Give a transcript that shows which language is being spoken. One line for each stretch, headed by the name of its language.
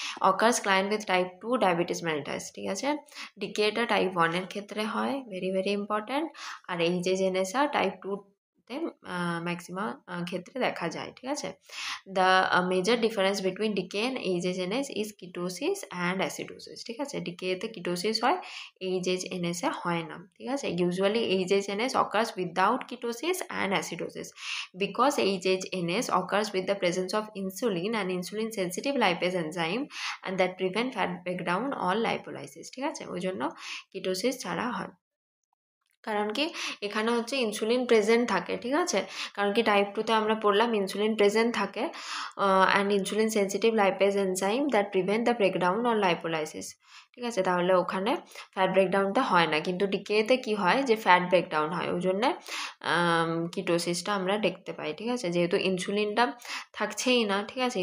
English: occurs client with type 2 diabetes mellitus,
Bangla: ঠিক আছে। ডিকেটা type 1-এর ক্ষেত্রে হয়, ভেরি ভেরি ইম্পর্ট্যান্ট। আর এই যে জেনেসা টাইপ 2-তে ম্যাক্সিমাম ক্ষেত্রে দেখা যায়, ঠিক আছে।
English: The major difference between DK and HHNS is ketosis and acidosis, ঠিক আছে।
Bangla: ডিকেতে কিটোসিস হয়, এইচএইচএনএসে হয় না, ঠিক আছে।
English: usually HHNS occurs without ketosis and acidosis because HHNS occurs with the presence of insulin and insulin sensitive lipase enzyme and that prevent fat breakdown or lipolysis,
Bangla: ঠিক আছে, ওই জন্য কিটোসিস ছাড়া হয়। কারণ কি এখানে হচ্ছে ইনসুলিন প্রেজেন্ট থাকে, ঠিক আছে, কারণ কি টাইপ 2-তে আমরা পড়লাম ইনসুলিন প্রেজেন্ট থাকে and
English: insulin sensitive lipase enzyme that prevent the breakdown or lipolysis,
Bangla: ঠিক আছে, তাহলে ওখানে ফ্যাট ব্রেকডাউনটা হয় না। কিন্তু ডিকেতে কি হয় যে ফ্যাট ব্রেকডাউন হয়, ওই জন্যে কিটোসিসটা আমরা দেখতে পাই, ঠিক আছে, যেহেতু ইনসুলিনটা থাকছেই না, ঠিক আছে।